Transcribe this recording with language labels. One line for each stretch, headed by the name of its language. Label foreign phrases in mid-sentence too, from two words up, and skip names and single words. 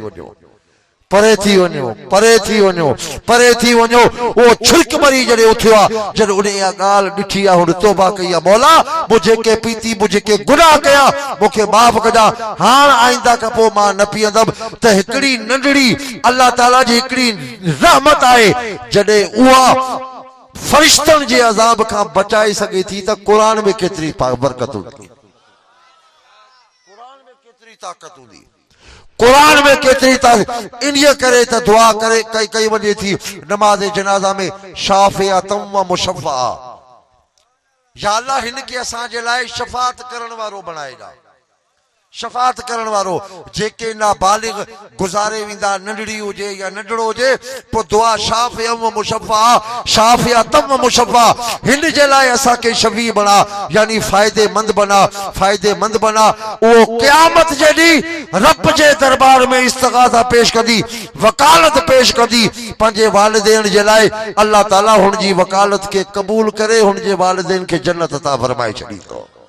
Sindhi: वञो परे थी वञो परे थी वञो परे थी वञो उहो छिड़क मरी जॾहिं उथियो आहे जॾहिं उन इहा ॻाल्हि ॾिठी आहे हुन तौबा कई आहे मौला मूं जेके पीती मूं जेके गुनाह कया मूंखे माफ़ कजां हाणे आईंदा खां पोइ मां न पीअंदमि त हिकिड़ी नंढड़ी अल्लाह ताला जी हिकिड़ी रहमत आहे जॾहिं उहा फरिश्तन जे अज़ाब का बचाए सके थी त कुरान में केतरी बरकत हूंदी कुरान में केतरी ताकत हूंदी कुरान में केतरी ताकत इन्हीअ करे त दुआ करे कई वञे थी नमाज जनाज़ा में
Arabic: شافعةً ومشفعةً
Sindhi: या अल्लाह हिन के असां जे लाइ शफ़ाअत करण वारो बणाएगा शफ़ाअत करण वारो जेके नाबालिग गुज़ारे वेंदा नंढड़ी हुजे या नंढड़ो हुजे पोइ दुआ
Arabic: شافعًا ومشفعًا شافعةً ومشفعةً
Sindhi: हिन जे लाइ असांखे शफ़ी बणा यानी फ़ाइदेमंद बणा उहो क़यामत जे ॾींहुं रब जे दरबार में इस्तिग़ासा पेश कंदी वकालत पेश कंदी पंहिंजे वालिदैन जे लाइ अल्लाह ताला हुनजी वकालत खे क़बूल करे हुनजे वालिदैन खे जन्नत अता फरमाए छॾींदो